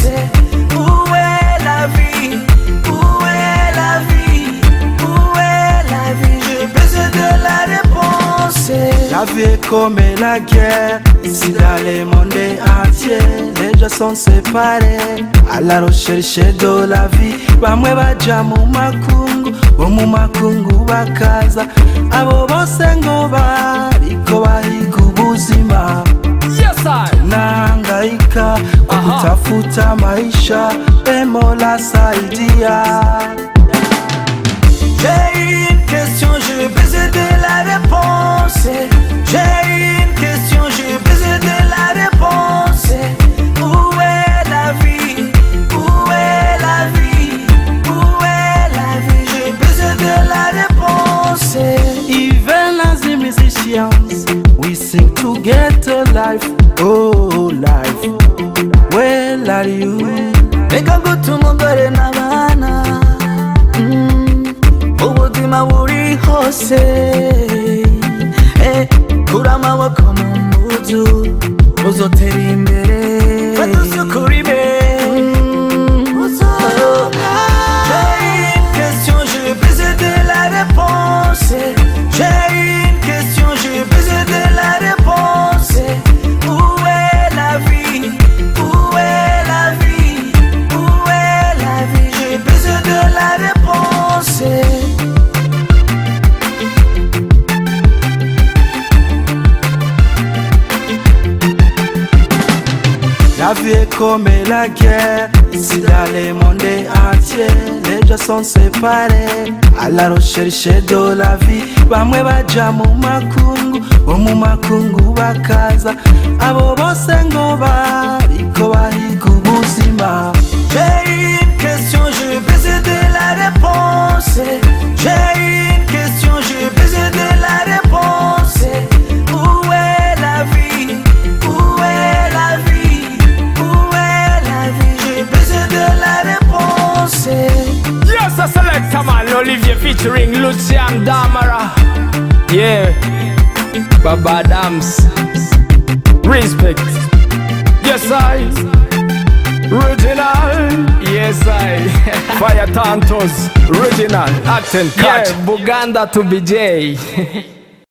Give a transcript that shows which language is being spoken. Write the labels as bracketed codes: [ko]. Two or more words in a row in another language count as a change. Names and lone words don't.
[fr] Où est la vie? Où est la vie? Où est la vie? J'ai besoin de la réponse. La vie est comme la guerre, ici dans le monde entier. Les gens sont séparés à la recherche de la vie. [rn] Bamwe baja mu makungu, bo mu makungu bakaza. Abo bose ngo bariko bahiga ubuzima. [en] Yes, I. [sw] Nahangaika kwa kutafuta maisha, Mola saidia. [fr] J'ai une question, j'ai besoin de la réponse. J'ai une question, j'ai besoin de la réponse. Où est la vie? Où est la vie? Où est la vie? J'ai besoin de la réponse. [en] Even as the musicians, we sing to get a life. Oh, life. Where are you? [rn] Reka gutuma umugore n'abana, ubuzima buri hose. Kura amaboko mu mpuzu, uzotera imbere. Fata isuku ribe. [fr] J'ai une question, j'ai besoin de la réponse. J'ai une question, j'ai besoin de la réponse. Où est la vie? Où est la vie? Où est la vie? J'ai besoin de la réponse. La vie est comme la guerre, ici dans le monde entier. Les gens sont séparés à la recherche de la vie. [rn] Bamwe baja mu makungu, bo mu makungu bakaza. Abo bose ngo bariko bahiga ubuzima. [fr] J'ai une question, j'ai besoin de la réponse. J'ai une question, j'ai besoin de la réponse. Où est la vie? Où est la vie? Où est la vie? J'ai besoin de la réponse. [en] Yes, I select a man, Olivier featuring Lucian Damara. Yeah, Baba Dams. Respect. Yes, I. Original. Yes, I. Fire Tantos. Original. Acting. Yeah, Buganda to BJ.